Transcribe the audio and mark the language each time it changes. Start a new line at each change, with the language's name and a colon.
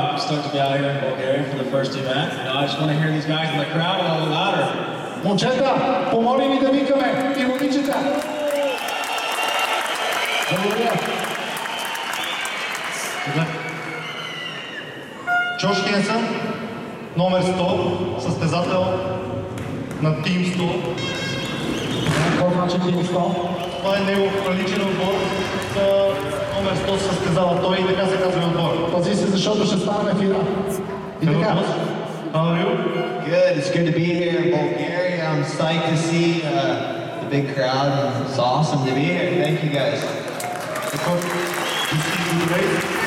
English: Stoked to be out here in Bulgaria for the first event. I just want to hear these guys in the crowd a little louder.
Bulgarian: Момчета, помоли ни да викаме и момичета. Благодаря. Джош Хенсън, номер 100, състезател на Team 100. Какво значи Team 100? Това е негов личен отбор. Номер 100 състезава той и така се казва отбор. Пази се, защото ще станем ефира. И така.
English: How are you? Good. It's good to be here in Bulgaria. I'm psyched to see the big crowd. It's awesome to be here. Thank you guys. Because you see the race.